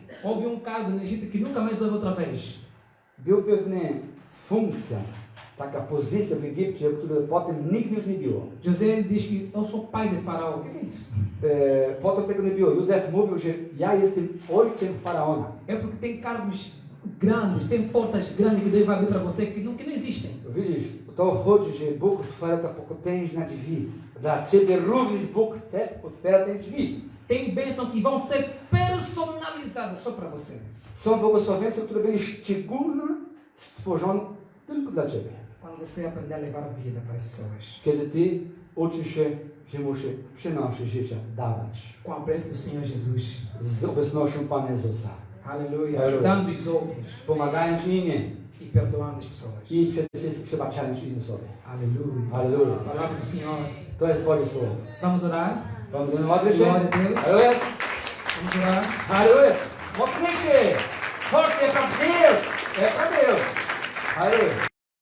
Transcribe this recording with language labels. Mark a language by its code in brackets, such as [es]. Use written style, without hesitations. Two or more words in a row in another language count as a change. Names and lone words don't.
[pt] Houve um cargo no Egito que nunca mais houve outra vez. [pl] Był pewna funkcja taka pozycja w Egipcie, której potem nikt już nie było. [pt] José ele diz que eu sou pai de Faraó. O que é isso? [pl] Potem tego nie było. Józef mówił, że ja jestem ojcem faraona. [pt] É porque tem cargos grandes, tem portas grandes que Deus vai abrir para você que não existem. [pl] Widzisz, to chodzi, że Bóg otwiera te potężne drzwi. Dla ciebie również Bóg chce otwierać te drzwi. [pt] Tem bênçãos que vão ser personalizadas só para você. [pl] Są błogosławieństwa, które były szczególnie stworzone tylko dla ciebie. [pt] Quando você aprender a levar vida para as pessoas. [pl] Kiedy ty uczysz się, że musi przynosić życie, dawać. [pt] Com a presença do Senhor Jesus. [pl] Z obecnością Pana Jezusa. [pt] Aleluia. Aleluia. Ajudando os outros [pl] Pomagając innym [pt] e perdoando as pessoas. [pl] i przede wszystkim przebaczając innym sobie. [pt] Aleluia. [pl] Aleluja. [pt] A palavra do Senhor. [pl] To jest Boże Słowo. [pt] Vamos orar? [pl] Vamos do modlić się? [pt] Glória a Deus. [pl] Aleluja. [pt] Vamos orar? [pl] Aleluja. Modlić się. Chodźcie, [pt] é para Deus. É para Deus. Aleluja.